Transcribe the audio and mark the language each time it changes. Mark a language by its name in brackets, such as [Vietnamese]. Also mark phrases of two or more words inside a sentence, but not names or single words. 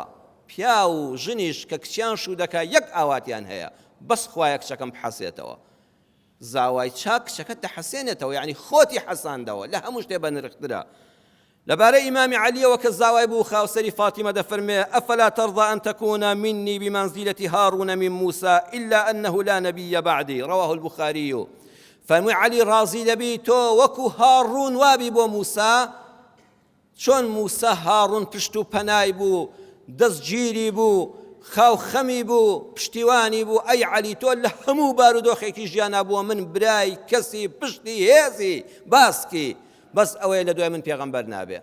[Central Kurdish] پیا و ژنیش کە کچیان شوو دەکا یەک ئاواتیان هەیە، بەس خوایە کچەکەم بحەسێتەوە. زاوای چاک کچەکەت دەحەسێنێتەوە، یعنی خۆتی حەساندەوە، لە هەموو شتێ بە نرخترە. لەبارەی ئیمامی عەلیەوە کە زاوای بوو خاوسەری فاتیمە دەفەرمێ [Arabic] ئەفەلا تەرضى أن تكون مني بمنزلة هارون من موسى إلا أنه لا نبي بعدي رواه البخاري. [Central Kurdish] فەرمووی عەلی ڕازی دەبی تۆ وەکو هاڕون وابی بۆ موسا، چۆن موسا هاڕون پشت و پەنای بوو، دەستگیری بوو، خاوخەمی بوو، پشتیوانی بوو. ئەی عەلی تۆ لە هەموو بارودۆخێکی ژیانە بووە من برای کەسی پشتی هێزی باسکی، بەس ئەوەیە لە دوای من پێغەمبەر نابێ.